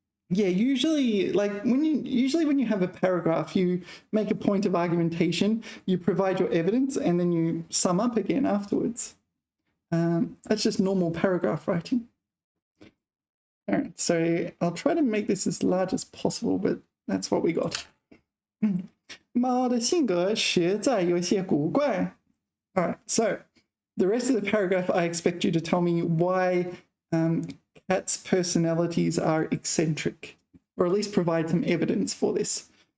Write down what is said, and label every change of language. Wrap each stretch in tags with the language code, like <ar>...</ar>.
<en>Yeah, usually when you have a paragraph, you make a point of argumentation, you provide your evidence, and then you sum up again afterwards. That's just normal paragraph writing. All right, so I'll try to make this as large as possible, but that's what we got.</en> <zh>猫的性格实在有些古怪.</zh> <en>All right, so the rest of the paragraph, I expect you to tell me why cats' personalities are eccentric, or at least provide some evidence for this.</en>